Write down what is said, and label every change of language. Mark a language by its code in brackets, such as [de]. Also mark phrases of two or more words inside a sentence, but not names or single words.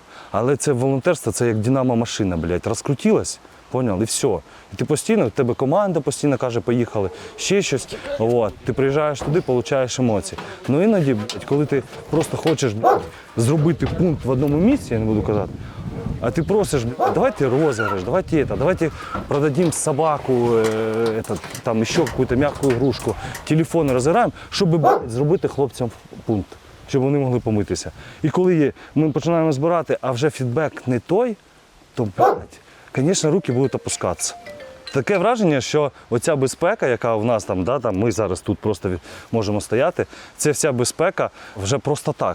[uk] Але це волонтерство, це як динамо-машина, блядь, розкрутилась, поняв, і все. І ти постійно, в тебе команда постійно каже, поїхали, ще щось. От. Ти приїжджаєш туди, отримуєш емоції. Ну іноді, блядь, коли ти просто хочеш, блядь, зробити пункт в одному місці, я не буду казати, а ти просиш, [ru] давайте розыгрыш, давайте продадим собаку, там еще какую-то мягкую игрушку, [uk] телефони розіграємо, щоб зробити хлопцям пункт, щоб вони могли помитися. І коли ми починаємо збирати, а вже фідбек не той, то, звісно, руки будуть опускатися. Таке враження, що оця безпека, яка в нас там, ми зараз тут просто можемо стояти, це вся безпека вже просто так.